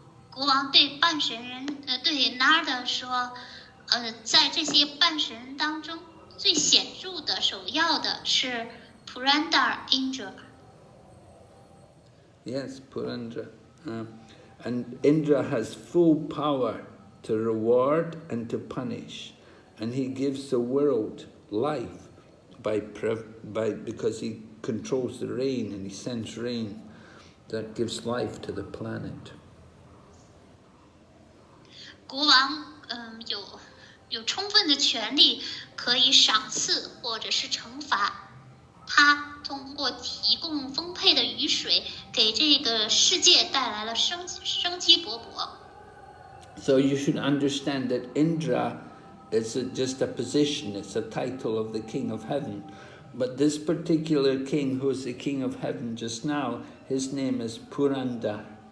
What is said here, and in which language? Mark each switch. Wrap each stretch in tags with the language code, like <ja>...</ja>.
<zh>国王对半神人，对 Narada 说，在这些半神人当中，最显著的、首要的是 Purandara Indra。</zh> <en>Yes, Purandara. And Indra has full power to reward and to punish, and he gives the world life because he controls the rain and he sends rain that gives life to the planet.</en> <zh>国王有充分的权利可以赏赐或者是惩罚，他通过提供丰沛的雨水，给这个世界带来了生机勃勃。</zh> <en>So you should understand that Indra is just a position, it's a title of the King of Heaven. But this particular king, who's the King of Heaven just now, his name is Purandara.</en>